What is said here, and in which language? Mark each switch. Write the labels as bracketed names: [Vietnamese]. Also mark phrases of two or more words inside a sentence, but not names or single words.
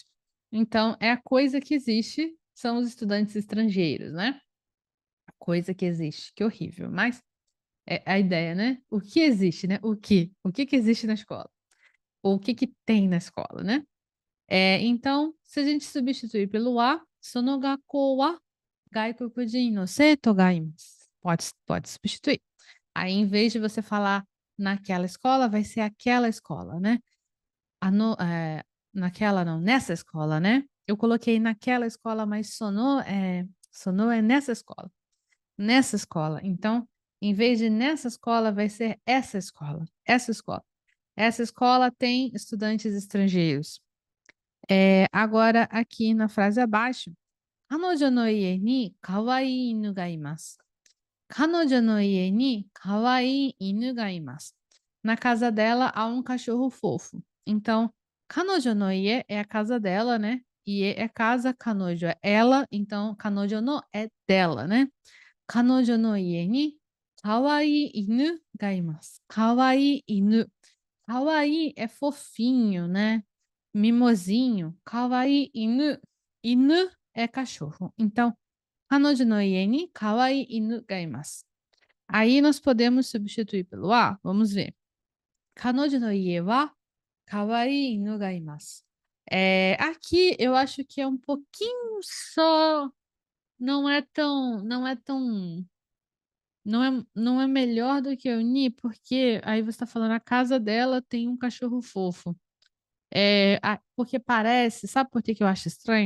[Portuguese] Então, é a coisa que existe, são os estudantes estrangeiros, né? A coisa que existe. Que horrível. Mas é a ideia, né? O que existe, né? O que? O que que existe na escola? Ou o que que tem na escola, né? Então, se a gente substituir pelo a, [Japanese] その学校は外国人の生徒がいます. [Portuguese] Pode substituir. Aí, em vez de você falar naquela escola, vai ser aquela escola, né? Naquela não, nessa escola, né? Eu coloquei naquela escola, mas sono é nessa escola. Nessa escola. Então, em vez de nessa escola, vai ser essa escola. Essa escola. Essa escola tem estudantes estrangeiros. Agora, aqui na frase abaixo. [Japanese] 彼女の家に可愛い犬がいます。彼女の家に可愛い犬がいます. [Portuguese] Na casa dela há um cachorro fofo. Então, [Japanese] 彼女の家 [Portuguese] é a casa dela, né? Ie é casa, 彼女 é ela, então [Japanese] 彼女の [Portuguese] é dela, né? [Japanese] 彼女の家に可愛い犬がいます. 可愛い犬. [Portuguese] Kawaii é fofinho, né? Mimosinho. [Japanese] 可愛い犬. [Portuguese] Inu é cachorro. Então, [Japanese] 彼女の家に可愛い犬がいます. [Portuguese] Aí nós podemos substituir pelo a. Vamos ver. [Japanese] 彼女の家は可愛い犬がいます. [Portuguese] Aqui eu acho que é um pouquinho só. Não é melhor do que o Ni, porque aí você está falando a casa dela tem um cachorro fofo. Porque parece, sabe por que que eu acho estranho?